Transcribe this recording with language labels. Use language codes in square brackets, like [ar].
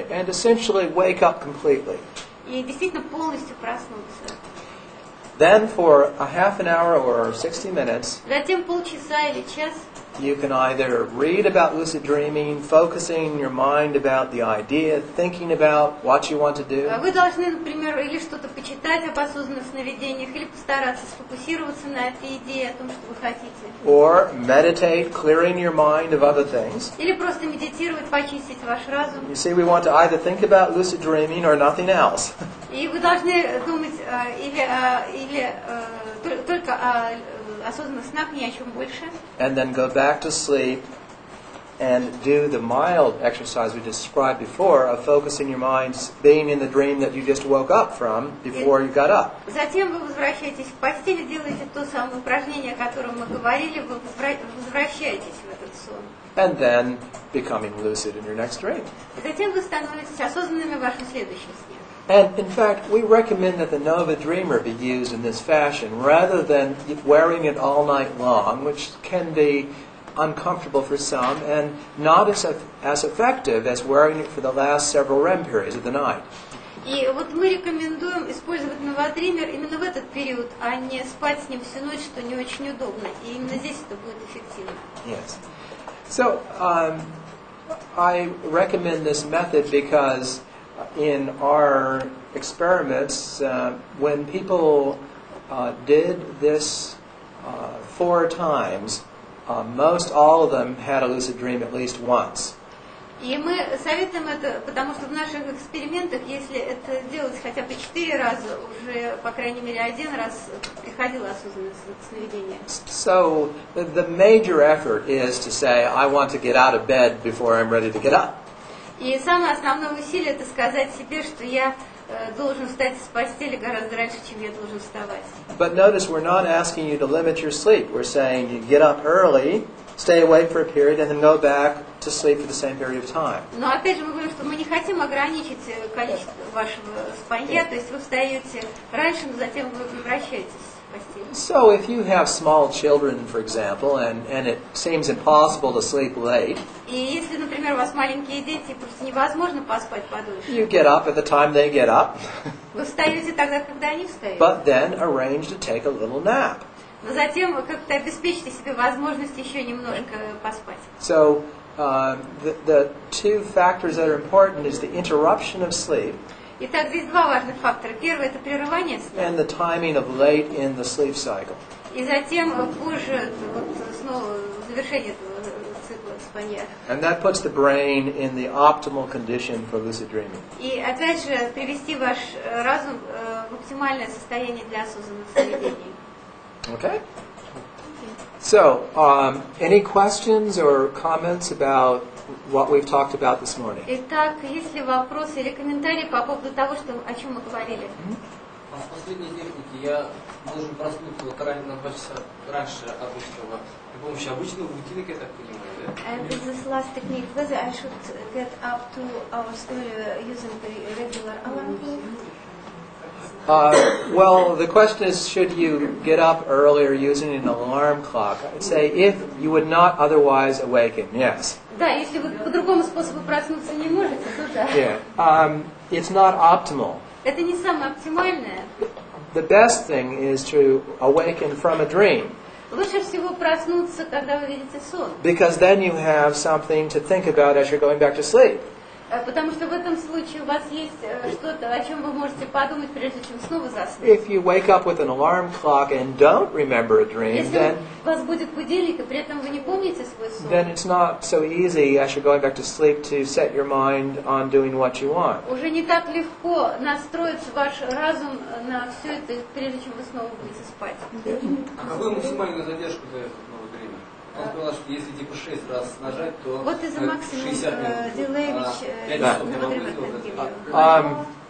[en] And essentially wake up completely. [ru] И действительно полностью проснуться. [en] Then for a half an hour or 60 minutes, [ru] Затем полчаса или час [en] you can either read about lucid dreaming, focusing your mind about the idea, thinking about what you want to do. [ru] Вы должны, например, или что-то почитать об осознанных сновидениях, или постараться сфокусироваться на этой идее, о том, что вы хотите. [en] Or meditate, clearing your mind of other things. [ru] Или просто медитировать, почистить ваш разум. [en] You see, we want to either think about lucid dreaming or nothing else. [ru] И вы должны думать или только о осознанных снах, ни о чем больше. [en] And then go back to sleep and do the mild exercise we described before of focusing your mind, being in the dream that you just woke up from before you got up. [ru] Затем вы возвращаетесь в постель, делаете то самое упражнение, о котором мы говорили, вы возвращаетесь в этот сон. [en] And then becoming lucid in your next dream. [ru] И затем вы становитесь осознанными в вашем следующем сне. [en] And in fact, we recommend that the Nova Dreamer be used in this fashion rather than wearing it all night long, which can be uncomfortable for some and not as effective as wearing it for the last several REM periods of the night. [ru] И вот мы рекомендуем использовать новодример именно в этот период, а не спать с ним всю ночь, что не очень удобно. И именно здесь это будет эффективно. [en] Yes. So, I recommend this method because in our experiments, when people did this 4 times, most all of them had a lucid dream at least once. [ru] И мы советуем это, потому что в наших экспериментах, если это делать хотя бы 4 раза, уже, по крайней мере, 1 раз приходило осознанное сновидение. [en] So, the major effort is to say, I want to get out of bed before I'm ready to get up. [ru] И самое основное усилие – это сказать себе, что я должен встать с постели гораздо раньше, чем я должен вставать. [en] But notice we're not asking you to limit your sleep. We're saying you get up early, stay awake for a period, and then go back to sleep for the same period of time. [ru] Но опять же мы говорим, что мы не хотим ограничить количество вашего спанья, то есть вы встаете раньше, но затем вы возвращаетесь. постели. [en] So if you have small children, for example, and it seems impossible to sleep late, [ru] И если, например, у вас маленькие дети, и просто невозможно поспать подольше, [en] you get up at the time they get up, [ru] вы встаете тогда, когда они встают. [en] but then arrange to take a little nap. [ru] Но затем вы как-то обеспечите себе возможность еще немножко поспать. [en] So the two factors that are important is the interruption of sleep [ru] Итак, здесь два важных фактора. Первый – это прерывание сна. [en] and the timing of late in the sleep cycle. [ru] И затем позже вот, снова завершение этого цикла спанья. [en] And that puts the brain in the optimal condition for lucid dreaming. [ru] И опять же привести ваш разум в оптимальное состояние для осознанных сновидений. [en] Okay? So, any questions or comments about what we've talked about this morning? [ru] Итак, есть ли вопросы или комментарии по поводу того, о чем мы говорили? А в последней технике я должен проснуться вот на 2 часа раньше обычного при помощи обычного будильника, я так понимаю, да? [en] And in this last technique, whether I should get up 2 hours earlier using the regular alarm clock? Well, the question is, should you get up earlier using an alarm clock? I'd say if you would not otherwise awaken, yes. [ru] Да, если вы по другому способу проснуться не можете, то да. [en] Yeah. It's not optimal. [ru] Это не самое оптимальное. [en] The best thing is to awaken from a dream, [ru] Лучше всего проснуться, когда вы видите сон. [en] because then you have something to think about as you're going back to sleep. [ru] Потому что в этом случае у вас есть что-то, о чем вы можете подумать, прежде чем снова заснуть. [en] If you wake up with an alarm clock and don't remember a dream, [ru] Если then у вас будет будильник, и при этом вы не помните свой сон, [en] it's not so easy as you're going back to sleep to set your mind on doing what you want. [ru] уже не так легко настроить ваш разум на все это, прежде чем вы снова будете спать. А какую максимальную задержку дает новое время? Он сказал, что если типа 6 раз нажать, то [en] What is the maximum [ru] 60 минут. [en] delay which [ru] 5 Да. часов я могу сделать это.